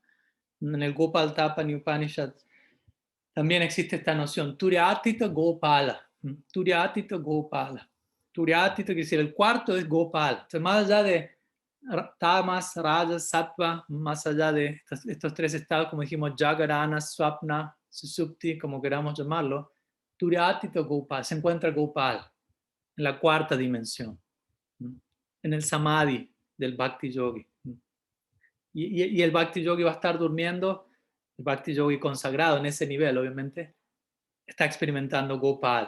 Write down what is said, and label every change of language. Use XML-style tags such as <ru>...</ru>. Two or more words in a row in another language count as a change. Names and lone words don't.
<es>En el Gopal Tapani Upanishad también existe esta noción,</es> <sa>Turyatita Gopala, Turyatita Gopala.</sa> <es>Turyatita quiere decir el cuarto es Gopala. Entonces, más allá de</es> <sa>tamas, rajas, sattva,</sa> <es>más allá de estos 3 estados, como dijimos,</es> <sa>jagarana, swapna, susupti,</sa> <es>como queramos llamarlo,</es> <sa>Turyatita Gopala,</sa> <es>se encuentra Gopal en la cuarta dimensión, en el samadhi del Bhakti Yogi. Y el Bhakti Yogi va a estar durmiendo, el Bhakti Yogi consagrado en ese nivel, obviamente, está experimentando Gopal.</es>